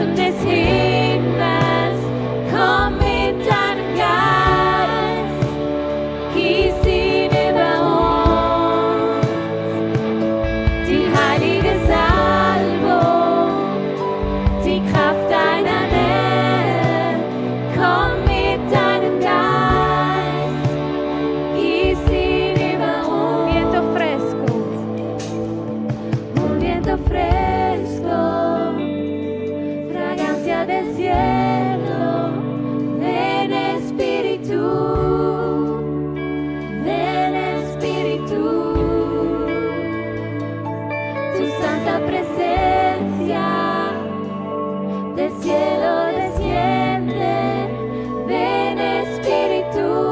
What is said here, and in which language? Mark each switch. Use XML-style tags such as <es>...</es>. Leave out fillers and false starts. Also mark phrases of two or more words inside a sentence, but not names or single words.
<de>des Himmels, komm mit deinem Geist, gieß ihn über uns. Die heilige Salbung, die Kraft deiner Nähe, komm mit deinem Geist, gieß ihn über uns.</de> <es>Viento fresco. Un viento fresco, fragancia del cielo, ven Espíritu, tu santa presencia del cielo desciende, ven Espíritu,</es>